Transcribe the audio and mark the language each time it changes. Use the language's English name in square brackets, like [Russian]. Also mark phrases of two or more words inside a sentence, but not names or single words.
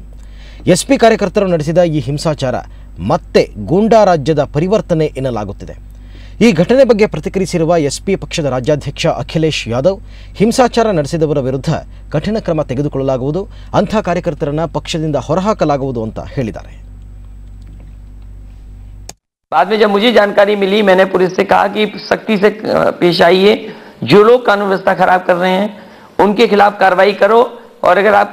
[Kannada] ಎಸ್ಪಿ ಕಾರ್ಯಕರ್ತರು ನಡೆಸಿದ ಈ ಹಿಂಸಾಚಾರ ಮತ್ತೆ ಗೂಂಡಾ ರಾಜ್ಯದ ಪರಿವರ್ತನೆ ಎನ್ನಲಾಗುತ್ತಿದೆ. ಈ ಘಟನೆ ಬಗ್ಗೆ ಪ್ರತಿಕ್ರಿಯಿಸಿರುವ ಎಸ್ಪಿ ಪಕ್ಷದ ರಾಜ್ಯಾಧ್ಯಕ್ಷ ಅಖಿಲೇಶ್ ಯಾದವ್, ಹಿಂಸಾಚಾರ ನಡೆಸಿದವರ ವಿರುದ್ಧ ಕಠಿಣ ಕ್ರಮ ತೆಗೆದುಕೊಳ್ಳಲಾಗುವುದು, ಅಂಥ ಕಾರ್ಯಕರ್ತರನ್ನು ಪಕ್ಷದಿಂದ ಹೊರಹಾಕಲಾಗುವುದು ಅಂತ ಹೇಳಿದ್ದಾರೆ. [Hindi] बाद में जब मुझे जानकारी मिली, मैंने पुलिस से कहा कि सख्ती से पेश आइए, जो लोग कानून व्यवस्था खराब कर रहे हैं उनके खिलाफ कार्रवाई करो, और अगर आप